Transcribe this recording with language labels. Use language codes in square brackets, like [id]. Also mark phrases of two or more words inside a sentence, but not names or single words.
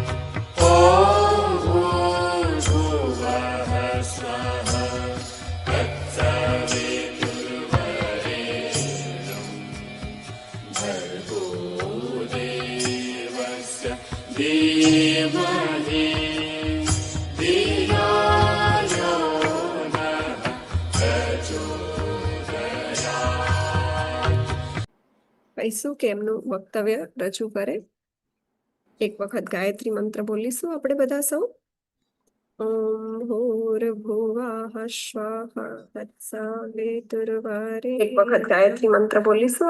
[sa] ॐ भूर्भुवः स्वः तत्सवितुर्वरेण्यं भर्गो देवस्य धीमहि धियो यो नः प्रचोदयात्। [gu] કહીશું કે એમનું વક્તવ્ય રજૂ કરે. એક વખત ગાયત્રી મંત્ર બોલીશું આપણે બધા સૌ. [sa] ओम् भूर्भुवः स्वः तत्सवितुर्वरेण्यं. [gu] એક વખત ગાયત્રી મંત્ર બોલીશું.